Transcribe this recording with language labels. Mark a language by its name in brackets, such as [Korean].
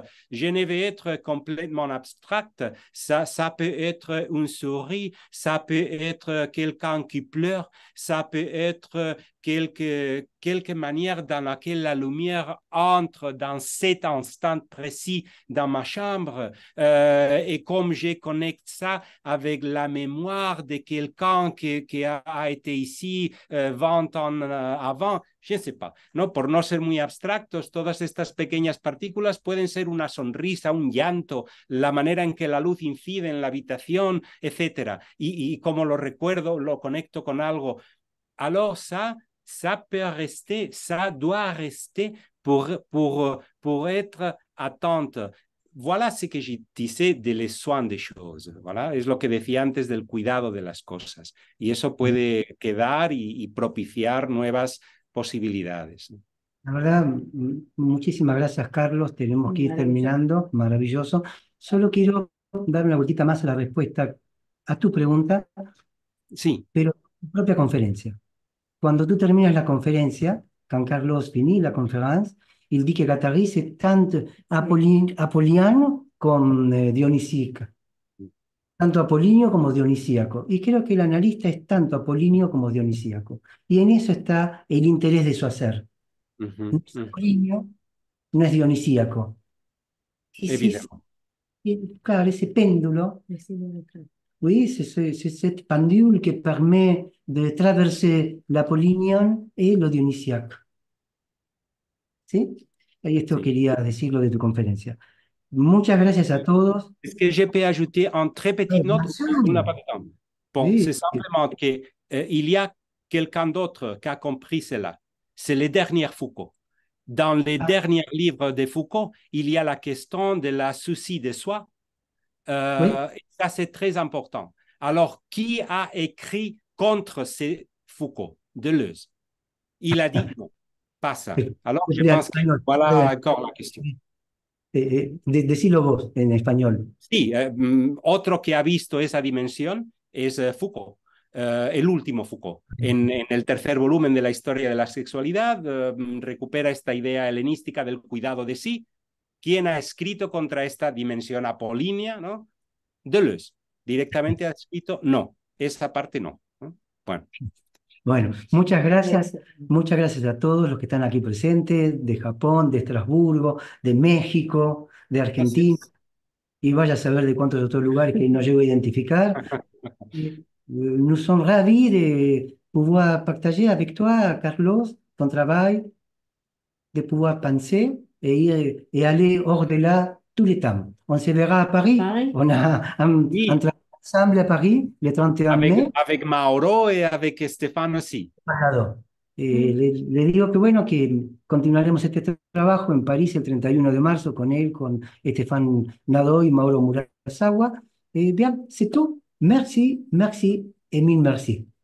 [French] Je ne vais être complètement abstract. Ça peut être une souris, ça peut être quelqu'un qui pleure, ça peut être quelque manière dans laquelle la lumière entre dans cet instant précis dans ma chambre. Et comme je connecte ça avec la mémoire de quelqu'un qui a été ici 20 ans avant, je ne sais pas, ¿no? [Spanish] Por no ser muy abstractos, todas estas pequeñas partículas pueden ser una sonrisa, un llanto, la manera en que la luz incide en la habitación, etcétera. Y como lo recuerdo, lo conecto con algo. [French] Alors ça peut rester, ça doit rester pour être attente. Voilà ce que je disais de les soins des choses, ¿vale? [Spanish] Es lo que decía antes del cuidado de las cosas. Y eso puede quedar y propiciar nuevas posibilidades. La verdad, muchísimas gracias, Carlos. Tenemos que ir terminando. Maravilloso. Solo quiero dar una vueltita más a la respuesta a tu pregunta, Sí. pero tu propia conferencia. Cuando tú terminas la conferencia, [French] quand Carlos finit la conférence, il dit que Guattari, c'est tant apolliniano comme dionisique. [Spanish] Tanto apolíneo como dionisíaco. Y creo que el analista es tanto apolíneo como dionisíaco. Y en eso está el interés de su hacer. No es apolíneo, no es dionisíaco. Claro, ese péndulo, [French] oui, c'est cette pendule qui permet de traverser l'apollinien et le dionisiaque. [Spanish] ¿Sí? Y esto quería decirlo de tu conferencia. Muchas gracias a todos. [French] Est-ce que je peux ajouter une très petite note? On n'a pas de temps. Bon, c'est simplement qu'il y a quelqu'un d'autre qui a compris cela. C'est le dernier Foucault. Dans les derniers livres de Foucault, il y a la question de la souci de soi. Et ça, c'est très important. Alors, qui a écrit contre Foucault? Deleuze. Il a dit non, pas ça. Alors, je pense que voilà encore la question. [Spanish] Decilo vos en español. Sí, otro que ha visto esa dimensión es Foucault, el último Foucault. En el tercer volumen de la historia de la sexualidad recupera esta idea helenística del cuidado de sí. ¿Quién ha escrito contra esta dimensión apolínea? ¿No? Deleuze. Directamente ha escrito no, esa parte no. Bueno. Bueno, muchas gracias a todos los que están aquí presentes, de Japón, de Estrasburgo, de México, de Argentina, y vaya a saber de cuántos otros lugares que no llego a identificar. [French] Nous sommes ravis de pouvoir partager avec toi, Carlos, ton travail, de pouvoir penser et aller au-delà tous les temps. On se verra à Paris. On a un travail ensemble à Paris, le 31 mai. Avec Mauro et avec Stéphane aussi. [Spanish] Le digo que bueno, que continuaremos este trabajo en París el 31 de marzo con él, con Stéphane Nadeau y Mauro Murasawa. [French] Bien, c'est tout. Merci, merci et mille merci.